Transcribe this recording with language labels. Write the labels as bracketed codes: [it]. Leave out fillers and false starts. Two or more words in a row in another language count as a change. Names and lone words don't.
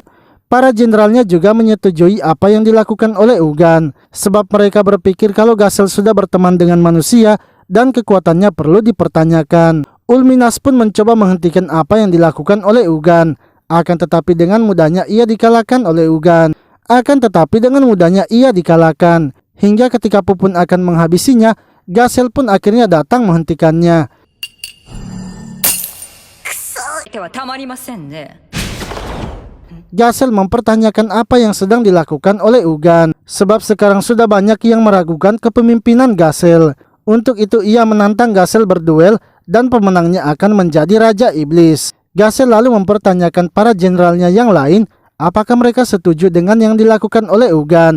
[id] Para jenderalnya juga menyetujui apa yang dilakukan oleh Ugan, sebab mereka berpikir kalau Gasel sudah berteman dengan manusia dan kekuatannya perlu dipertanyakan. Ulminas pun mencoba menghentikan apa yang dilakukan oleh Ugan. Akan tetapi dengan mudahnya ia dikalahkan oleh Ugan. Akan tetapi dengan mudahnya ia dikalahkan. Hingga ketika Pupun akan menghabisinya, Gasel pun akhirnya datang menghentikannya. [ja] てはたまりませんね。 [id] Gasel mempertanyakan apa yang sedang dilakukan oleh Ugan, sebab sekarang sudah banyak yang meragukan kepemimpinan Gasel. Untuk itu ia menantang Gasel berduel dan pemenangnya akan menjadi Raja Iblis. Gasel lalu mempertanyakan para jenderalnya yang lain apakah mereka setuju dengan yang dilakukan oleh Ugan.